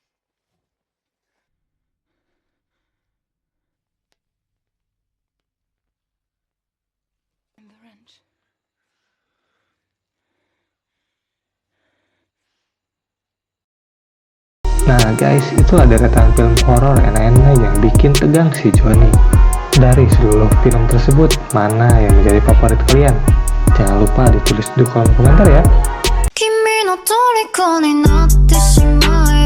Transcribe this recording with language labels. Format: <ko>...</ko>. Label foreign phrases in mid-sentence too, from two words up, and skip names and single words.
<en>And the wrench.</en> <id>Nah guys, itulah deretan film horor enak-enak yang bikin tegang si Johnny. Dari seluruh film tersebut, mana yang menjadi favorit kalian? Jangan lupa ditulis di kolom komentar ya.</id> <ja>君の虜になってしまう</ja>